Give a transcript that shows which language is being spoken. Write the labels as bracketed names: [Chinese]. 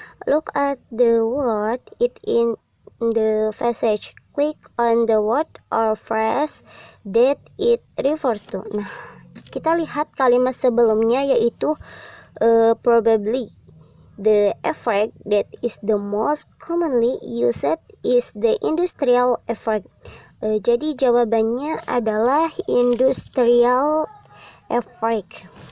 [English] Look at the word it in the passage. Click on the word or phrase that it refers to. [Indonesian] Nah, kita lihat kalimat sebelumnya yaitu probably. [English] The average that is the most commonly used is the industrial average. [Indonesian] Jadi jawabannya adalah industrial average.